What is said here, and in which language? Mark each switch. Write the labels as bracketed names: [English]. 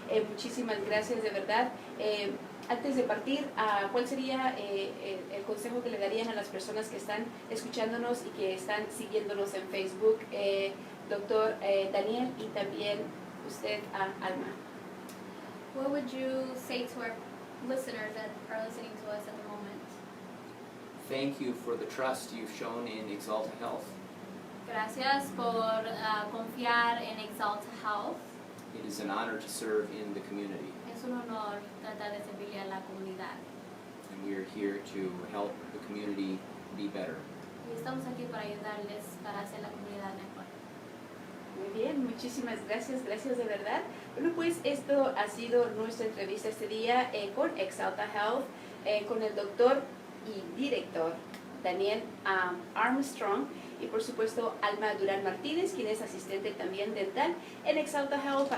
[Spanish] Muchísimas gracias de verdad. Antes de partir, ¿cuál sería el consejo que le darían a las personas que están escuchándonos y que están siguiéndonos en Facebook? Doctor Daniel y también usted, Alma. [English] What would you say to our listeners that are listening to us at the moment? Thank you for the trust you've shown in Exalta Health. [Spanish] Gracias por confiar en Exalta Health. [English] It is an honor to serve in the community, [Spanish] Es un honor tratar de servirle a la comunidad. [English] and we are here to help the community be better. [Spanish] Y estamos aquí para ayudarles para hacer la comunidad mejor. Muy bien, muchísimas gracias, gracias de verdad. Bueno, pues esto ha sido nuestra entrevista este día con Exalta Health, con el doctor y director Daniel Armstrong y por supuesto Alma Durán Martínez, quien es asistente también dental en Exalta Health.